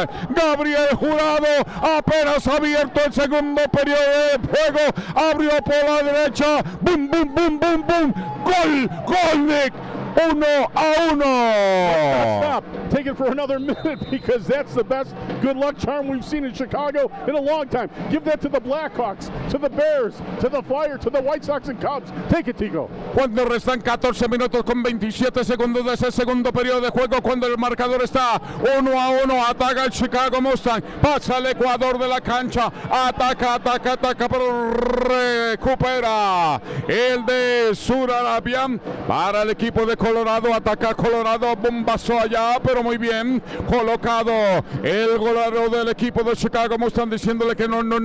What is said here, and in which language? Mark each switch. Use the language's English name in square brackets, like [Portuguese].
[Spanish] Gabriel Jurado apenas abierto el segundo periodo de juego, abrió por la derecha, boom, boom, boom, boom, boom, gol, gol, Nick. 1-1. [English] Stop. Take it for another minute because that's the best good luck charm we've seen in Chicago in a long time. Give that to the Blackhawks, to the Bears, to the Fire, to the White Sox and Cubs. Take it, Tico. [Spanish] Cuando restan 14 minutos con 27 segundos de ese segundo periodo de juego, cuando el marcador está 1-1, ataca el Chicago Mustang, pasa al Ecuador de la cancha, ataca, pero recupera el de Surarabia para el equipo de Colorado, ataca Colorado, bombazo allá, pero muy bien colocado el golero del equipo de Chicago Mustang diciéndole que no,